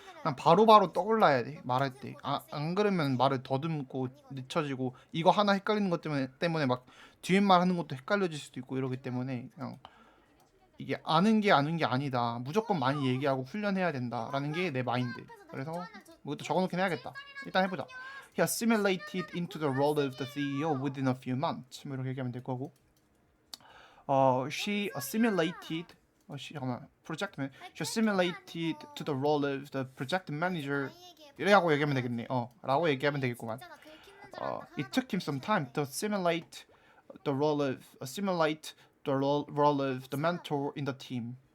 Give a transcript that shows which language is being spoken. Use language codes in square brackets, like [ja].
[ko] 그냥 바로바로 떠올라야 돼. 말할 때. 안 그러면 말을 더듬고 늦춰지고 이거 하나 헷갈리는 것 때문에 막 뒤에 말 하는 것도 헷갈려질 수도 있고 이러기 때문에 그냥 이게 아는 게 아니다. 무조건 많이 얘기하고 훈련해야 된다라는 게 내 마인드. 그래서 뭐 이것도 적어놓긴 해야겠다. 일단 해보자. [en] He assimilated into the role of the CEO within a few months. [ko] 뭐 이렇게 얘기하면 될 거고. [en] She assimilated. [ko] 잠깐만. [en] Project man. She assimilated to the role of the project manager. [ko] 이래하고 얘기하면 되겠네. 라고 얘기하면 되겠구만. [en] It took him some time to assimilate the role of the mentor in the team.